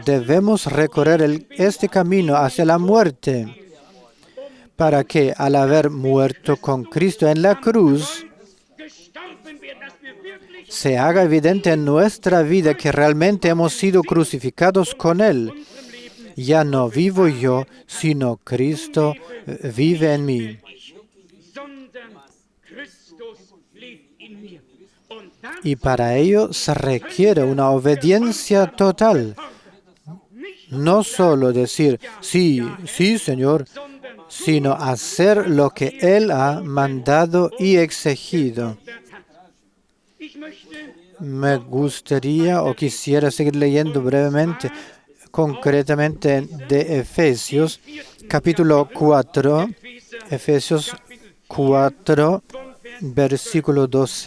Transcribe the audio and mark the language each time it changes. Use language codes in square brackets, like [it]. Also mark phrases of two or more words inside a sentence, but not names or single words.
[es] Debemos recorrer este camino hacia la muerte, para que al haber muerto con Cristo en la cruz, se haga evidente en nuestra vida que realmente hemos sido crucificados con Él ya no vivo yo, sino Cristo vive en mí. [de] sondern Christus lebt in mir. Und [es] Y para ello se requiere una obediencia total. No solo decir, sí, sí, Señor, sino hacer lo que Él ha mandado y exigido. Me gustaría o quisiera seguir leyendo brevemente, concretamente de Efesios, capítulo 4, Efesios 4, versículo 12.